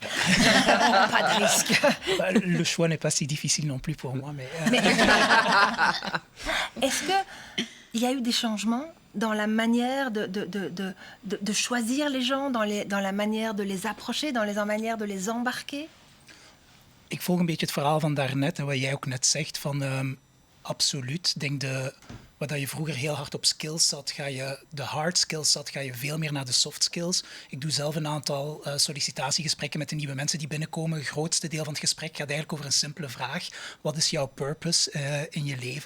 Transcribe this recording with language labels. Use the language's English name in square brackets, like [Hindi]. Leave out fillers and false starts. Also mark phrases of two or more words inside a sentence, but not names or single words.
[French] Pas de risque. Le choix n'est pas si difficile non plus pour moi. Mais... Est-ce qu'il y a eu des changements dans la manière de choisir les gens, dans la manière de les approcher, dans la manière de les embarquer? [Dutch] Ik volg een beetje het verhaal van daarnet en wat jij ook net zegt van absoluut. Ik denk wat je vroeger heel hard op skills zat, de [English] hard skills [Dutch] zat, ga je veel meer naar de [English] soft skills. [Dutch] Ik doe zelf een aantal sollicitatiegesprekken met de nieuwe mensen die binnenkomen. Het grootste deel van het gesprek gaat eigenlijk over een simpele vraag. Wat is jouw purpose in je leven?